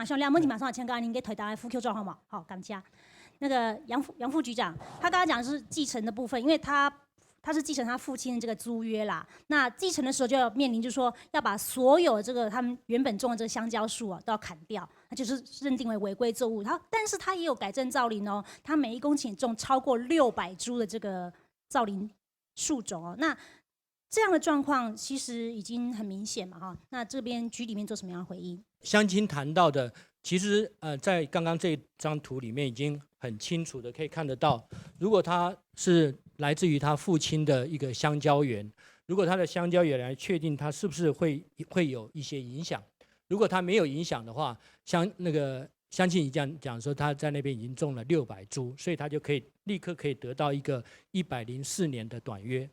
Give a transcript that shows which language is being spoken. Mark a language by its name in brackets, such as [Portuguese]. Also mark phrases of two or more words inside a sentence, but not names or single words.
[Chinese] 像兩問題馬上請教您給回答副 Q 狀好嗎？好，感謝。那個楊副局長，他剛剛講的是繼承的部分，因為他是繼承他父親的這個租約啦。那繼承的時候就要面臨，就是說要把所有這個他們原本種的這個香蕉樹都要砍掉，那就是認定為違規作物。但是他也有改正造林哦，他每1公頃種超過600株的這個造林樹種哦。那这样的状况其实已经很明显嘛哈。那这边局里面做什么样的回应？乡亲谈到的，其实在刚刚这张图里面已经很清楚的可以看得到，如果他是来自于他父亲的一个香蕉园，如果他的香蕉园来确定他是不是会有一些影响，如果他没有影响的话，乡亲已经讲说他在那边已经种了600株，所以他就可以立刻可以得到一个104年的短约。